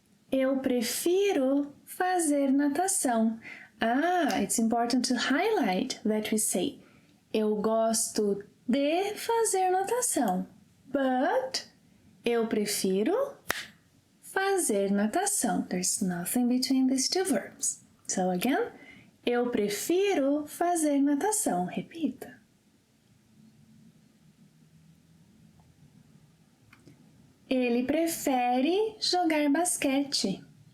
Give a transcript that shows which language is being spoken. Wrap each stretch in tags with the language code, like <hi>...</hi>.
<pt>Eu prefiro fazer natação.</pt> <en>It's important to highlight that we say</en> <pt>eu gosto de fazer natação,</pt> <en>but</en> <pt>eu prefiro fazer natação.</pt> <en>There's nothing between these two verbs. So again,</en> <pt>eu prefiro fazer natação. Repita. Ele prefere jogar basquete.</pt>